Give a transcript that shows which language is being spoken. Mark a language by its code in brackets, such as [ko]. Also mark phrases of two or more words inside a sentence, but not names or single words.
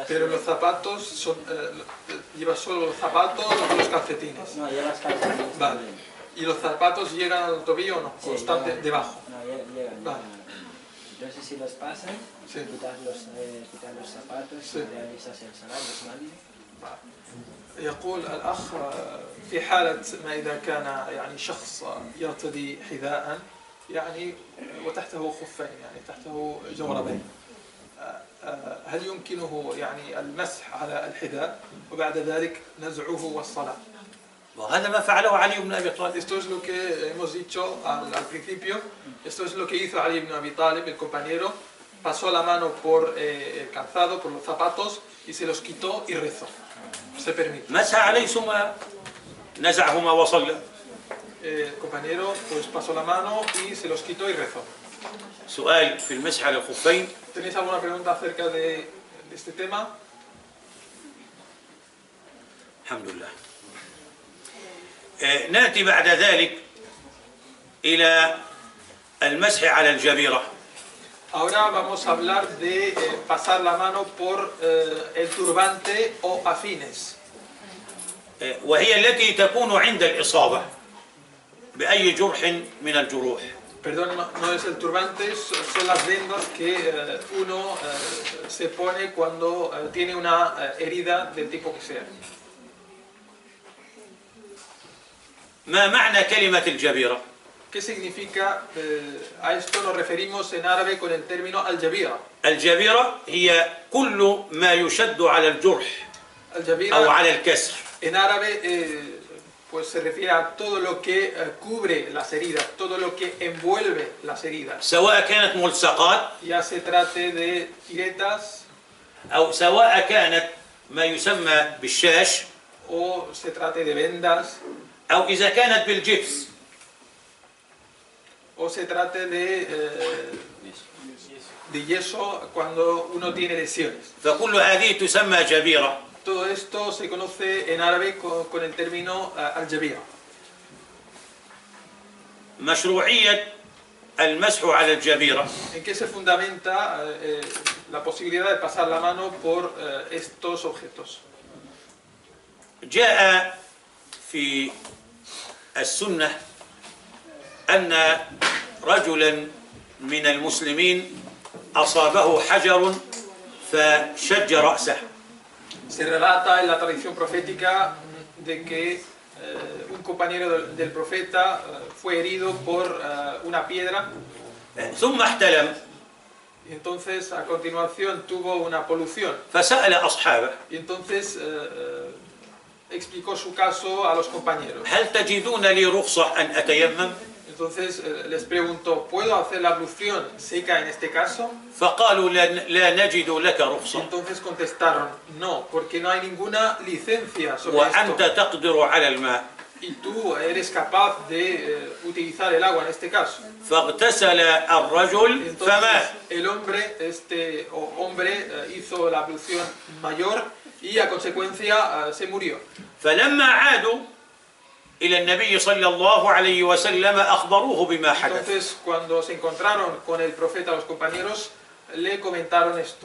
[es] Pero los zapatos son, llevas solo los zapatos o los calcetines. No, llevas calcetines. Vale. ¿Y los zapatos llegan al tobillo o no? Sí, ¿O están llegan. debajo? No, llegan. Vale. Entonces si los pasas, Sí. quitas los zapatos Sí. y realizas el salar, ¿es válido? [ar] يقول الأخ في حالة ما إذا كان يعني شخص يرتدي حذاء يعني وتحته خفين يعني تحته جوربين، هل يمكنه يعني المسح على الحذاء وبعد ذلك نزعه والصلاة؟ وهذا ما فعله علي بن أبي طالب. [es] Esto es lo que hemos dicho al principio, esto es lo que hizo Ali ibn Abi Talib, el compañero, pasó la mano por el calzado, por los zapatos y se los quitó y rezó. Se permite. [ar] مسح عليه ثم نزعهما وصلى. [es] El compañero pues pasó la mano y se los quitó y rezó. [ar] سؤال في المسح على الخفين. [es] ¿Tenéis alguna pregunta acerca de este tema? [ar] الحمد لله. نأتي بعد ذلك إلى المسح على الجبيرة. [es] Ahora vamos a hablar de pasar la mano por el turbante o afines. [ar] وهي التي تكون عند الإصابة بأي جرح من الجروح. [es] Perdón, no es el turbante, son las vendas que uno se pone cuando tiene una herida del tipo que sea. [ar] ما معنى كلمة الجبيرة؟ [es] ¿Qué significa? A esto nos referimos en árabe con el término al-jabira. [ar] الجبيرة هي كل ما يشد على الجرح أو [es] Al-jabira [ar] على الكسر. [es] en árabe pues se refiere a todo lo que cubre las heridas, todo lo que envuelve las heridas. [ar] سواء كانت ملصقات [es] Ya se trate de tiretas [ar] أو سواء كانت ما يسمى بالشاش [es] o se trate de vendas [ar] أو إذا كانت بالجبس. [es] o se trate de yeso cuando uno tiene lesiones. [ar] فكل هذه تسمى جبيرة. [es] Todo esto se conoce en árabe con el término al-jabira. [ar] مشروعية المسح على الجبيرة [es] ¿En qué se fundamenta la posibilidad de pasar la mano por estos objetos? [ar] جاء في السنة أن رجلا من المسلمين أصابه حجر فشج رأسه. [es] Se relata en la tradición profética de que un compañero del profeta fue herido por una piedra. [ar] ثم احتلم. [es] Y entonces a continuación tuvo una polución. [ar] فسأل أصحابه. [es] Y entonces explicó su caso a los compañeros. [ar] هل تجدون لي رخصة أن أتيمم؟ [es] Entonces les preguntó, ¿puedo hacer la ablución seca en este caso? [ar] فقالوا لا نجد لك رخصة. [es] Entonces contestaron, no, porque no hay ninguna licencia sobre [ar] وأنت [es] esto. [ar] تقدر على الماء. [es] Y tú eres capaz de utilizar el agua en este caso. [ar] فاغتسل الرجل [es] Entonces [ar] فمات. [es] el hombre, hizo la ablución mayor y a consecuencia se murió. [ar] فلما عادوا إلى النبي صلى الله عليه وسلم أخبروه بما حدث. [es] Entonces cuando se encontraron con el profeta, los compañeros le comentaron esto.